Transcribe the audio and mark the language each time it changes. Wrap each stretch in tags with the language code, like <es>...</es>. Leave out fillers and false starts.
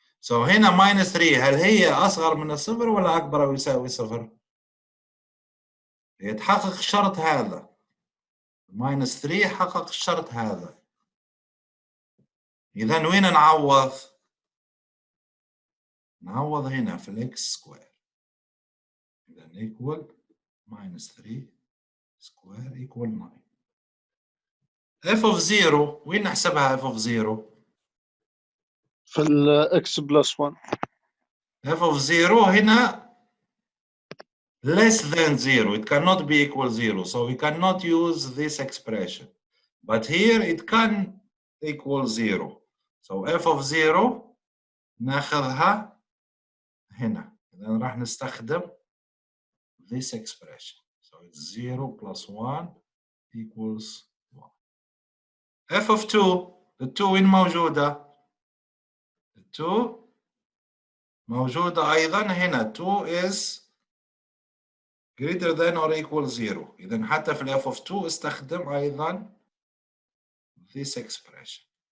<ar>هنا -3 هل هي أصغر من الصفر ولا أكبر أو يساوي صفر؟ يتحقق الشرط هذا. -3 حقق الشرط هذا. إذا وين نعوض؟ نعوض هنا في الإكس سكوير. إذا</ar> <en>equal</en> <ar>-3 سكوير equal 9. f of 0 وين نحسبها f of 0؟ في الإكس بلس 1.</ar> <en>f of 0</en> <ar>هنا</ar> <en>less than 0. It cannot be equal 0. So we cannot use this expression. But here it can equal 0. So</en> <ar>f of 0 ناخذها هنا. إذا راح نستخدم</ar> <en>this expression. So it's 0 plus 1 equals 1.</en> <ar>f of 2 ال2 وين موجودة؟ ال2 موجودة أيضا هنا.</ar> <en>2 is greater than or equal 0.</en> <ar>إذا حتى في ال f of 2 استخدم أيضا</ar> <en>this expression.</en>